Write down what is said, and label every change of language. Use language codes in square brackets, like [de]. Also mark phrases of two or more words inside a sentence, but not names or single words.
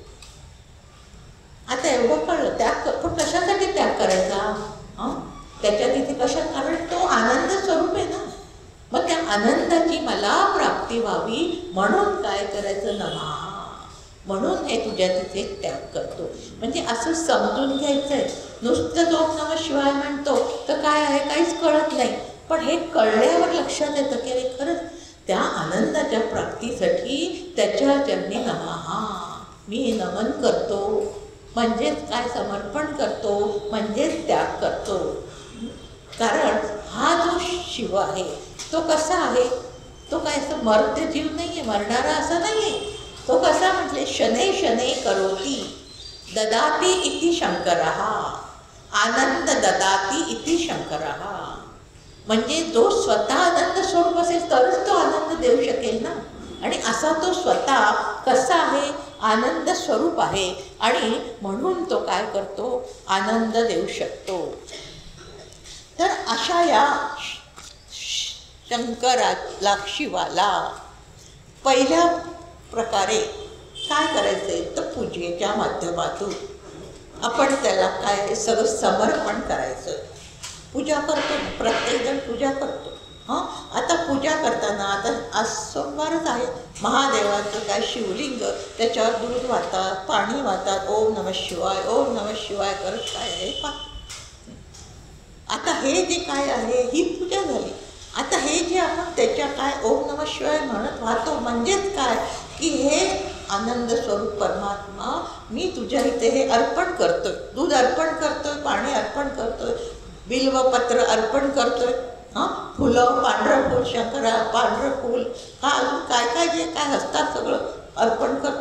[mr] आता एवढं कळलं त्याग पण कशासाठी त्याग करायचा त्याच्या तिथे कशा कारण तो आनंद स्वरूप आहे ना. मग त्या आनंदाची मला प्राप्ती व्हावी म्हणून काय करायचं नमः म्हणून हे तुझ्या तिथे त्याग करतो. म्हणजे असं समजून घ्यायचं आहे. नुसतं [sa] ओम नमः शिवाय [mr] म्हणतो तर काय आहे काहीच कळत नाही. पण हे कळल्यावर लक्षात येतं की अरे खरंच त्या आनंदाच्या प्राप्तीसाठी त्याच्या चरणी नमः मी नमन करतो म्हणजेच काय समर्पण करतो म्हणजेच त्याग करतो. कारण हा जो शिव आहे तो कसा आहे तो काय असं मर्त्य जीव नाही आहे मरणारा असं नाही आहे. तो कसा म्हटले [sa] शनै शनै करोती ददाती इति शंकरः आनंद ददाती इति शंकरः. [mr] म्हणजे जो स्वतः आनंद स्वरूप असेल तरच तो आनंद देऊ शकेल ना. आणि असा तो स्वतः कसा आहे आनंद स्वरूप आहे आणि म्हणून तो काय करतो आनंद देऊ शकतो. तर अशा या शंकराला शिवाला पहिल्या प्रकारे काय करायचे तर पूजेच्या माध्यमातून आपण त्याला काय सगळं समर्पण करायचं. पूजा करतो प्रत्येकजण पूजा करतो. आता पूजा करताना आता आज सोमवारच आहे महादेवाचं काय शिवलिंग त्याच्यावर दूध वाहतात पाणी वाहतात [sa] ओम नमः शिवाय ओम नमः शिवाय [mr] करत काय आहे आता हे जे काय आहे ही पूजा झाली. आता हे जे आपण त्याच्या काय [sa] ओम नमः शिवाय [mr] म्हणत वाहतो म्हणजेच काय की हे आनंद स्वरूप परमात्मा मी तुझ्या इथे हे अर्पण करतोय. दूध अर्पण करतोय पाणी अर्पण करतोय बिल्वपत्र अर्पण करतोय फुलं पांढरं फूल शंकरा पांढरं फूल अजून काय काय जे काय असतात सगळं अर्पण करतो.